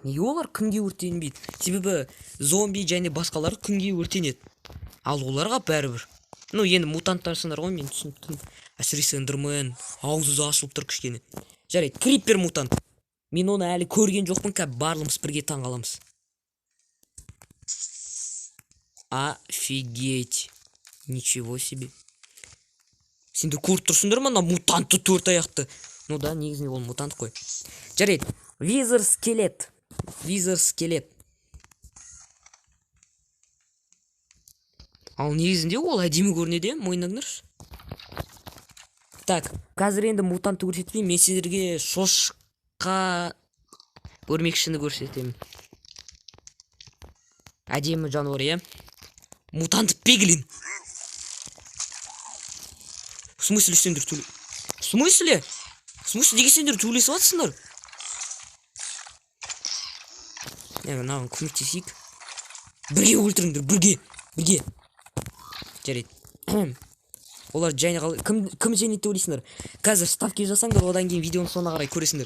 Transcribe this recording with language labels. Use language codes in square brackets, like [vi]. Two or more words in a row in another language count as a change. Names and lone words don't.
[kk] Неге олар күнге өртенбейді? Себебі зомби және басқалар күнге өртенеді. Ал оларға бәрібір. Ну, енді мутанттарсыңдар ғой, мен түсініп. Әсіресе Эндермен аузы ашылып тұр кішкене. Жарайды, криппер мутант. Мен оны әлі көрген жоқпын, барлығымыз бірге таңғаламыз. [ru] Офигеть. Ничего себе. [kk] Сендер көріп тұрсыңдар ма, мутантты 4 аяқты. Ну да, негізінде ол мутант қой. Жарайды. Визер скелет. Ал негізінде ол әдемі көрінеді, мойындаңдаршы. Так, қазір енді мутантты көрсетпеймін, мен сендерге шошқа өрмекшіні көрсетемін. Әдемі жануар, е? Мутант пиглин. [ru] В смысле [kk] сендер төле? [ru] В смысле? [kk] Неге сендер төлесіп атсыңдар? Мынаған көмектесейік. Бірге өлтіріңдер, бірге. Жарайды. Олар жайны қалай. Кім жайнетті ойлайсыңдар? Қазір ставки жасаңдар, одан кейін видеоны соңына қарай көресіңдер.